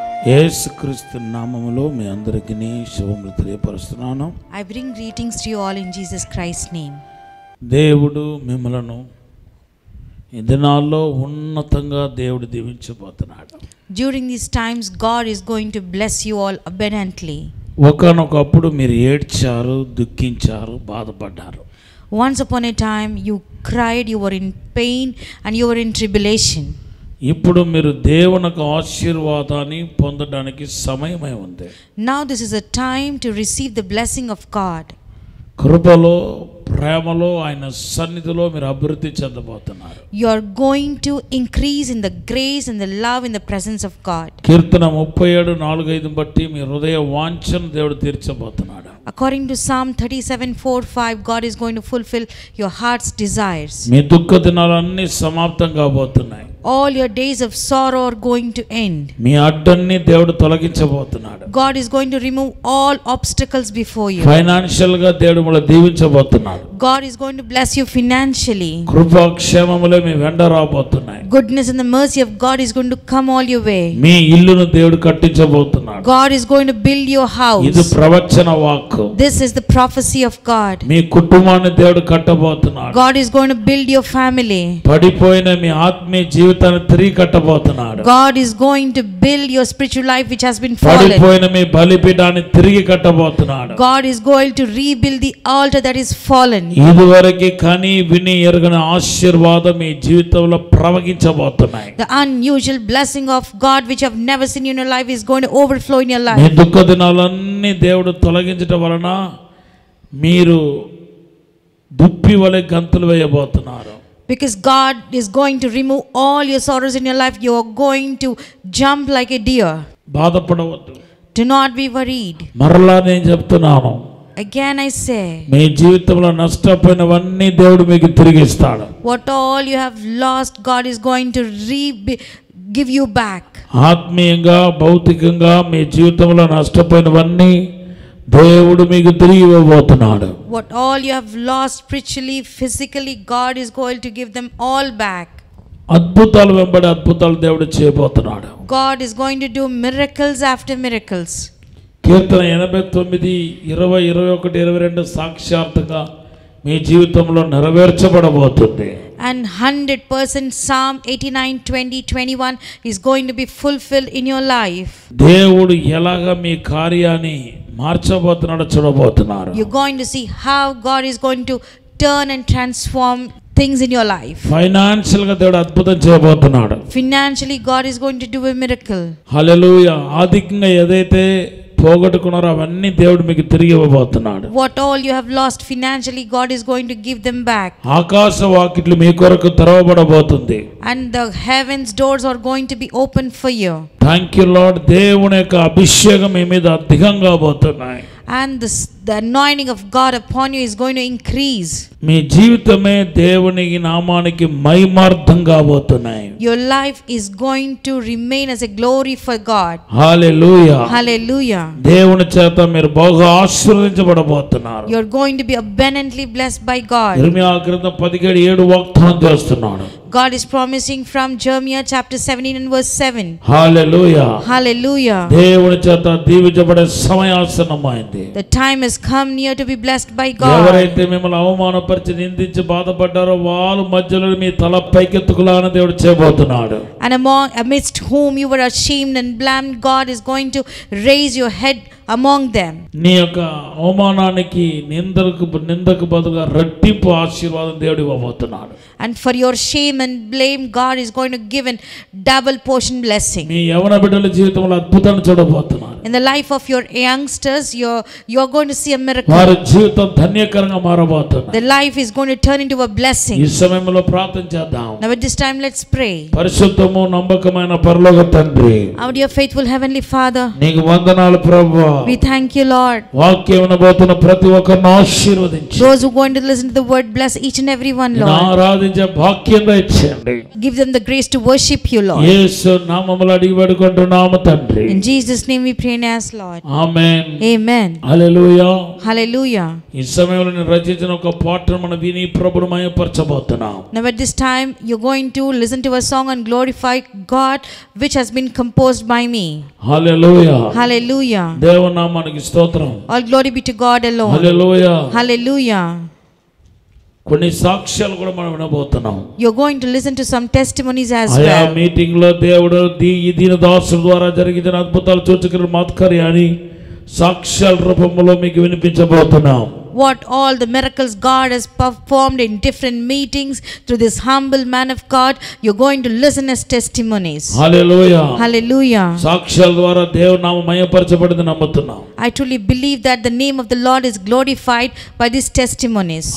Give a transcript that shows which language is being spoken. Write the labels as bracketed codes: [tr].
[te] యేసుక్రీస్తు నామములో మీ అందరికీ శుభములు తెలియపరుస్తున్నాను. [en] I bring greetings to you all in Jesus Christ's name. [te] దేవుడు మిమ్మలను ఈ దినాల్లో ఉన్నతంగా దేవుడు దీవించబోతున్నాడు. [en] During these times God is going to bless you all abundantly. [te] ఒకనొకప్పుడు మీరు ఏడ్చారు, దుఃఖించారు, బాధపడ్డారు. [en] Once upon a time you cried, you were in pain and you were in tribulation. [te] ఇప్పుడు మీరు దేవుని ఆశీర్వాదాన్ని పొందడానికి సమయమై ఉంది. [en] Now this is a time to receive the blessing of God. [te] కృపలో, ప్రేమలో, ఆయన సన్నిధిలో మీరు అభివృద్ధి చెందబోతున్నారు. [en] You are going to increase in the grace and the love in the presence of God. [te] కీర్తన 37:4-5 బట్టి మీ హృదయ వాంఛను దేవుడు తీర్చబోతున్నాడు. [en] According to Psalm 37:4-5, God is going to fulfill your heart's desires. [te] మీ దుఃఖ దినాలన్నీ సమాప్తం కాబోతున్నాయి. [en] All your days of sorrow are going to end. [te] మీ అడ్డన్ని దేవుడు తొలగించబోతున్నాడు. [en] God is going to remove all obstacles before you. [te] Financial గా దేవుడు మిమ్మల్ని దీవించబోతున్నాడు. [en] God is going to bless you financially. [te] కృపా క్షేమములే మీ వెంట రాబోతున్నాయి. [en] Goodness and the mercy of God is going to come all your way. [te] మీ ఇల్లును దేవుడు కట్టించబోతున్నాడు. [en] God is going to build your house. [te] ఇది ప్రవచన వాక్కు. [en] This is the prophecy of God. [te] మీ కుటుంబాన్ని దేవుడు కట్టబోతున్నాడు. [en] God is going to build your family. [te] పడిపోయిన మీ ఆత్మీయ జీవితాన్ని తిరిగి కట్టబోతున్నాడు. [en] God is going to build your spiritual life which has been fallen. [te] పడిపోయిన మీ బలిపీఠాన్ని తిరిగి కట్టబోతున్నాడు. [en] God is going to rebuild the altar that is fallen. [te] ఇదివరకు కని విని ఎరుగని ఆశీర్వాదం మీ జీవితంలో ప్రవహించబోతున్నాయి. [en] The unusual blessing of God which you have never seen in your life is going to overflow in your life. [te] మీ దుఃఖ దినాలన్నీ దేవుడు తొలగించడం వలన మీరు దుప్పి వలె గంతులు వేయబోతున్నారు. [en] Because God is going to remove all your sorrows in your life, you are going to jump like a deer. [te] బాధపడవద్దు. [en] Do not be worried. [te] మరలా నేను చెప్తున్నాను, [en] Again I say, [te] మీ జీవితంలో నష్టపోయినవన్నీ దేవుడు మీకు తిరిగి ఇస్తాడు. [en] what all you have lost, God is going to give you back. [te] ఆత్మీయంగా, భౌతికంగా మీ జీవితంలో నష్టపోయినవన్నీ దేవుడు మీకు తిరిగి ఇవ్వబోతున్నాడు. [en] What all you have lost spiritually, physically, God is going to give them all back. [te] అద్భుతాలు వెంబడి అద్భుతాలు దేవుడు చేయబోతున్నాడు. [en] God is going to do miracles after miracles. [te] కీర్తన 89, 20, 21, 22 సాక్షాత్తుగా మీ జీవితంలో నెరవేర్చబడబోతుంది. [en] And 100% Psalm 89, 20, 21 is going to be fulfilled in your life. [te] దేవుడు ఎలాగ మీ కార్యాన్ని మార్చబోతున్నాడో చూడబోతున్నారు. [en] You're going to see how God is going to turn and transform things in your life. [te] Financial గా దేవుడు అద్భుతం చేయబోతున్నాడు. [en] Financially God is going to do a miracle. [te] హల్లెలూయా. ఆర్థికంగా ఏదైతే పోగొట్టుకున్నారో అవన్నీ దేవుడు మీకు తిరిగి ఇవ్వబోతున్నాడు. [en] What all you have lost financially, God is going to give them back. [te] ఆకాశ వాకిట్లు మీ కొరకు తెరవబడబోతుంది. [en] And the heavens doors are going to be open for you. Thank you lord. [te] దేవుని యొక్క అభిషేకం మీ మీద అధికంగా పోతున్నాయి. [en] And the anointing of God upon you is going to increase. [te] మీ జీవితమే దేవుని నామానికి మహిమార్థం కాబోతున్నాయి. [en] Your life is going to remain as a glory for God. [te] Hallelujah. [en] Hallelujah. [te] దేవుని చేత మీరు బహుగా ఆశీర్వదించబడబోతున్నారు. [en] You are going to be abundantly blessed by God. [te] ఇర్మియా గ్రంథం 17:7 వాగ్దానం చేస్తున్నాడు. [en] God is promising from Jeremiah chapter 17 and verse 7. [te] Hallelujah. [en] Hallelujah. [te] దేవుని చేత దీవించబడే సమయాసన్నమైంది. [en] The time has come near to be blessed by God. [te] ఎవరైతే మిమ్మల్ని అవమానపరిచి నిందించి బాధపడ్డారో వాళ్ళ మధ్యలో మీ తల పైకెత్తుకులాగా దేవుడు చేయబోతున్నాడు. [en] And amidst whom you were ashamed and blamed, God is going to raise your head among them. [te] నీ యొక్క అవమానానికి నిందకు బదులుగా రెట్టింపు ఆశీర్వాదం దేవుడు ఇవ్వబోతున్నాడు. [en] And for your shame and blame, God is going to give a double portion blessing. [te] మీ యవన బిడ్డల జీవితంలో అద్భుతాన్ని చూడబోతున్నారు. [en] In the life of your youngsters, you're going to see a miracle. [te] వారి జీవితం ధన్యకరంగా మారబోతుంది. [en] Their life is going to turn into a blessing. [te] ఈ సమయంలో ప్రార్థన చేద్దాం. [en] Now at this time let's pray. [te] పరిశుద్ధము నమ్మకమైన పరలోక తండ్రి, [en] Our dear faithful heavenly Father, [te] నీకు వందనాలు ప్రభువా. [en] we thank you Lord. [te] వాక్యం వినబోతున్న ప్రతి ఒక్కరిని ఆశీర్వదించు. [en] Those who are going to listen to the word, bless each and every one Lord. [te] ఆరాధించే భాగ్యంగా ఇచ్చేయండి. [en] Give them the grace to worship you Lord. [te] యేసు నామములో అడిగి వేడుకుంటున్నాము తండ్రి. [en] In Jesus name we pray and ask Lord. [te] Amen. [en] Amen. [te] Hallelujah. [en] Hallelujah. [te] ఈ సమయంలో నేను రచించిన ఒక పాటను మనం విని ప్రభువును మహిమపరచబోతున్నాం. [en] Now at this time you're going to listen to a song and glorify glorify God which has been composed by me. [te] Hallelujah. [en] Hallelujah. [te] దేవుని నామానికి స్తోత్రం. [en] All glory be to God alone. [te] Hallelujah. [en] Hallelujah. [te] కొన్ని సాక్ష్యాలు కూడా మనం వినబోతున్నాం. [en] You're going to listen to some testimonies as [te] ఆయా [en] well. [te] Meeting లో దేవుడు ఈ దీన దాసుల ద్వారా జరిగిన అద్భుతాలు సూచకలు మహత్కార్యాన్ని సాక్ష్యాల రూపంలో మీకు వినిపించబోతున్నాం. [en] What all the miracles God has performed in different meetings through this humble man of God, you're going to listen as testimonies. [te] Hallelujah. [en] Hallelujah. [te] సాక్ష్యాల ద్వారా దేవుని నామం మహిమపరచబడింది నమ్ముతున్నాం. [en] I truly believe that the name of the Lord is glorified by these testimonies.